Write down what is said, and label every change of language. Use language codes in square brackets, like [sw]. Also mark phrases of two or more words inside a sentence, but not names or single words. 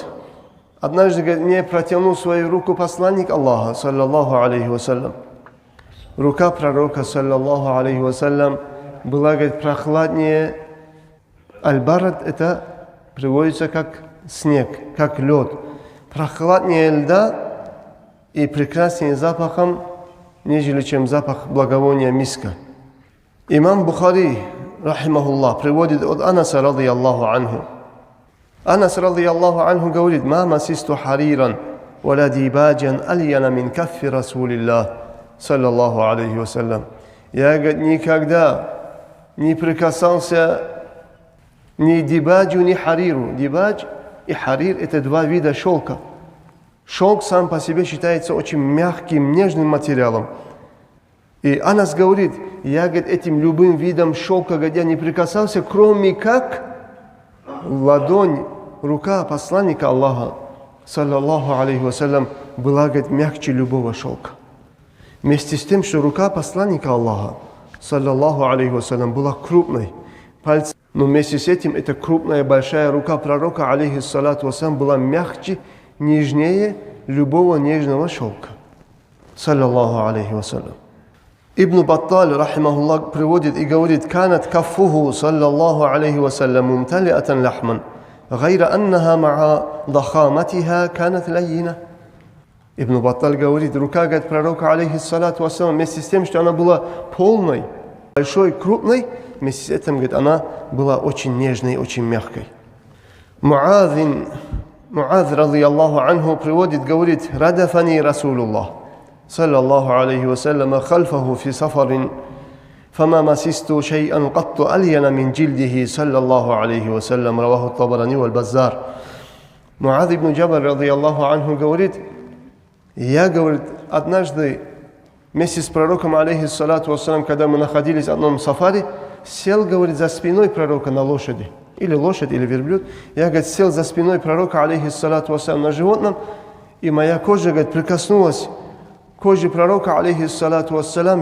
[ru] Однажды, говорит, мне протянул свою руку посланник Аллаха, [ar] صلى الله عليه وسلم. [ru] Рука пророка, [ar] صلى الله عليه وسلم, [ru] была, говорит, прохладнее. Аль-Барад, это приводится как снег, как лед. Прохладнее льда и прекраснее запахом, нежели чем запах благовония миска. Имам Бухари, рахимахуллах, приводит от Анаса, [ar] رضي الله عنه. Анас, رضي الله عنه, говорит, «ما مسست حريرا ولا ديباجا ألين من كف رسول الله صلى الله عليه وسلم». [ru] Я, говорит, никогда не прикасался ни дибаджу, ни хариру. Дибадж и харир – это два вида шелка. Шелк сам по себе считается очень мягким, нежным материалом. И Анас говорит, я, говорит, этим любым видом шелка, говорит, я не прикасался, кроме как ладонь, рука посланника Аллаха, [ar] صلى الله عليه وسلم, [ru] была, говорит, мягче любого шелка. Вместе с тем, что рука посланника Аллаха, [ar] صلى الله عليه وسلم, [ru] была крупной, пальцы. Но вместе с этим эта крупная, большая рука пророка, [ar] عليه الصلاة والسلام, [ru] была мягче, нежнее любого нежного шелка. [ar] صلى الله عليه وسلم ابن بطال رحمه الله, [ru] приводит и говорит, [ar] «كانت كفه صلى الله عليه وسلم ممتلئة لحما غير أنها مع ضخامتها كانت لينة». [ru] Ибн Батталь говорит, рука, говорит, пророка, [ar] عليه الصلاة والسلام, [ru] вместе с тем, что она была полной, большой, крупной, вместе с этим, говорит, она была очень нежной, очень мягкой. [ar] معاذ رضي الله عنه, [ru] приводит, говорит, [ar] «أردفني رسول الله صلى الله عليه وسلم خلفه في سفر فما مسست شيئا قط ألين من جلده صلى الله عليه وسلم». رواه الطبراني والبزار. معاذ بن جبل رضي الله عنه, [ru] говорит, я, говорит, однажды вместе с пророком, [ar] عليه الصلاة والسلام, [ru] когда мы находились в одном сафари, сел, говорит, за спиной пророка на лошади. Или лошадь, или верблюд. Я, говорит, сел за спиной пророка, [ar] عليه الصلاة والسلام, [ru] на животном, и моя кожа, говорит, прикоснулась к коже пророка, [ar] عليه الصلاة والسلام.